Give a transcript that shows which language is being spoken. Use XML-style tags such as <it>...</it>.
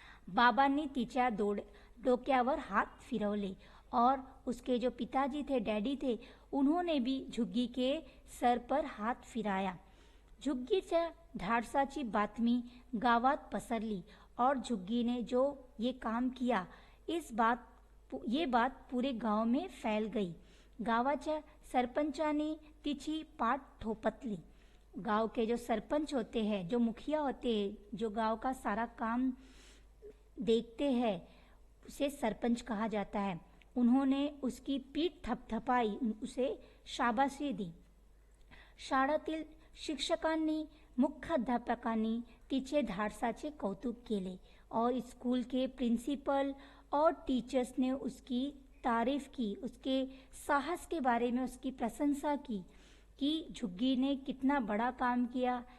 <mr>बाबांनी तिच्या डोक्यावर हात फिरवले</mr> <hi>और उसके जो पिताजी थे, डैडी थे, उन्होंने भी झुग्गी के सर पर हात फिराया.</hi> <mr>झुग्गीच्या धाडसाची बातमी गावात पसरली</mr> <hi>और झुग्गी ने जो ये काम किया ये बात पूरे गाव में फैल गई.</hi> <mr>गावाच्या सरपंचाने तिची पाठ थोपटली.</mr> <hi>गांव के जो सरपंच होते हैं, जो मुखिया होते हैं, जो गांव का सारा काम देखते हैं, उसे सरपंच कहा जाता है. उन्होंने उसकी पीठ थपथपाई, उसे शाबाशी दी.</hi> <mr>शाळेतील शिक्षकांनी, मुख्याध्यापकांनी तिचे धाडसाचे कौतुक केले</mr> <hi>और स्कूल के प्रिंसिपल और टीचर्स ने उसकी तारीफ की, उसके साहस के बारे में उसकी प्रशंसा की कि झुग्गी ने कितना बड़ा काम किया.</hi>